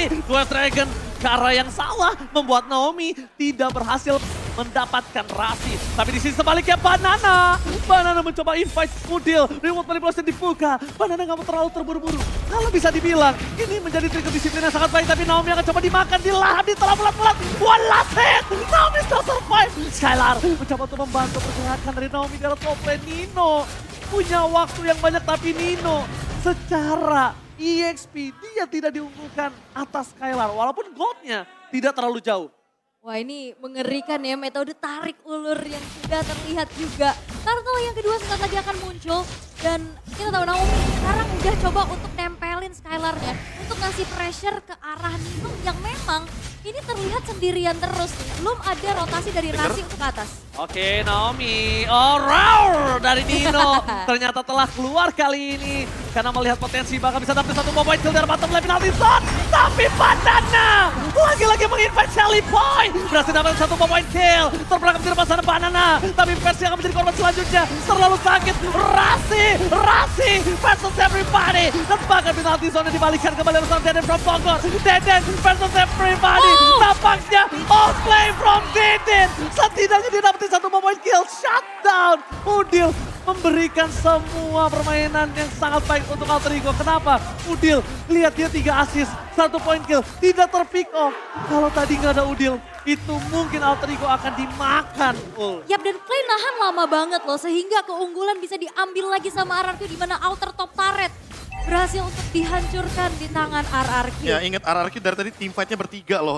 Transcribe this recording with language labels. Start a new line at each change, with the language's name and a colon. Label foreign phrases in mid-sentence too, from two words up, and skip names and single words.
Indonesian: Dua Dragon ke arah yang salah membuat Naomi tidak berhasil mendapatkan Rasi. Tapi di sini sebaliknya Banana mencoba invite Udil.
English: Reward manipulation
Indonesian: dibuka. Banana nggak mau terlalu terburu-buru. Kalau bisa dibilang ini menjadi trigger disiplin yang sangat baik. Tapi Naomi akan coba dimakan, dilahap, ditelan bulat-bulat.
English: One last hit. Naomi still survive.
Indonesian: Skylar mencoba untuk membantu pergerakan dari Naomi di arah
English: top lane.
Indonesian: Nino punya waktu yang banyak, tapi Nino secara EXP dia tidak diunggulkan atas Skylar. Walaupun goldnya tidak terlalu jauh. Wah, ini mengerikan ya, metode tarik ulur yang sudah terlihat juga. Turtle yang kedua sebentar lagi akan muncul, dan kita tahu Naomi sekarang udah coba untuk nempelin Skylar-nya untuk ngasih pressure ke arah Nino yang memang ini terlihat sendirian terus nih. Belum ada rotasi dari Rasi untuk atas. Oke, Naomi, roar dari Nino ternyata telah keluar kali ini karena melihat potensi bakal bisa dapat 1
English: point kill
Indonesian: dari
English: bottom lane penalty zone.
Indonesian: Tapi Banana lagi-lagi menginvite Shelly Boy. Berhasil dapat 1
English: point kill.
Indonesian: Terperangkap di depan sana Banana. Tapi Percy akan menjadi korban selanjutnya. Terlalu sakit. Rasi
English: versus everybody.
Indonesian: Dan bahkan penalti zone dibalikan kembali bersama Deden from Bogor. Deden
English: versus everybody.
Indonesian: Tampaknya
English: outplay from
Indonesian: Deden. Setidaknya dia dapetin 1 point kill. Shutdown. Udil memberikan semua permainan yang sangat baik untuk Alter Ego. Kenapa? Udil, lihat dia 3 assist, 1
English: point kill,
Indonesian: tidak terpick off. Kalau tadi nggak ada Udil, itu mungkin Alter Ego akan dimakan. Yap, dan Clay nahan lama banget loh, sehingga keunggulan bisa diambil lagi sama RRQ di mana
English: outer top turret
Indonesian: berhasil untuk dihancurkan di tangan RRQ. Ya ingat RRQ dari tadi tim fight-nya bertiga loh.